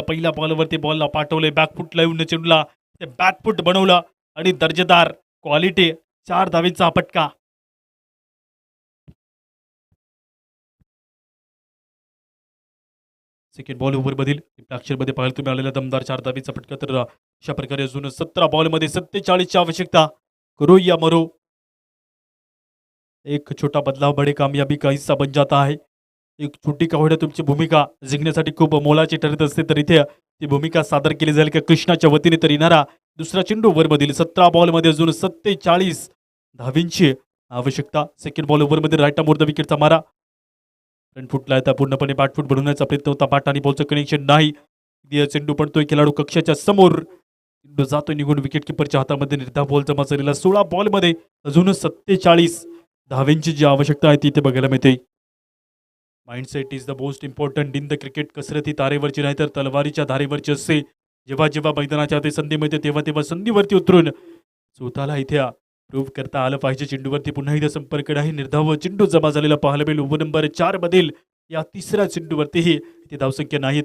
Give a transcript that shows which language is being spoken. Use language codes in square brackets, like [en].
[mr] पहिल्या बॉलवरती बॉलला पाठवले. बॅकफुटला येऊन चेंडूला ते बॅकफुट बनवलं आणि दर्जेदार क्वालिटी 4 धावेचा फटका. सेकंड बॉल ओव्हरमधील मध्ये पाहायला तुम्ही आलेला दमदार 4 धावेचा फटका. तर अशा प्रकारे अजून 17 बॉलमध्ये 47 ची आवश्यकता. [hi] करो या मरो. एक छोटा बदलाव बडे कामयाबी का हिस्सा बन जाता है. [mr] एक छोटी का होईना तुमची भूमिका जिंकण्यासाठी खूप मोलाची ठरत असते. तर इथे ती भूमिका सादर केली जाईल का कृष्णाच्या वतीने. तर येणारा दुसरा चेंडू ओव्हरमधील 17 बॉलमध्ये अजून 47 धावींची आवश्यकता. सेकंड बॉल ओव्हरमध्ये राईट मोर विकेटचा मारा. रन फुटला आता पूर्णपणे बॅटफूट बनवण्याचा प्रयत्न होता. बॅट आणि बॉलचं कनेक्शन नाही. चेंडू पडतोय खेळाडू कक्षाच्या समोर. चेंडू जातोय निघून. विकेट किपरच्या हातामध्ये निर्धाव बॉल जमा झालेला. 16 बॉलमध्ये अजून 47 धावेंची जी आवश्यकता आहे ती इथे बघायला मिळते. [en] Mindset is the most important in the cricket. [mr] कसरती तारेवरची नाही तर तलवारीच्या धारेवरची असते. जेव्हा जेव्हा मैदानाच्या हाती संधी मिळते तेव्हा तेव्हा संधीवरती उतरून स्वतःला इथे प्रूव्ह करता आलं पाहिजे. चेंडूवरती पुन्हा एकदा संपर्क नाही. निर्धाव चेंडू जमा झालेला पाहायला मिळेल. ओव्हर नंबर 4 मधील या तिसऱ्या चेंडूवरतीही इथे धावसंख्या नाही.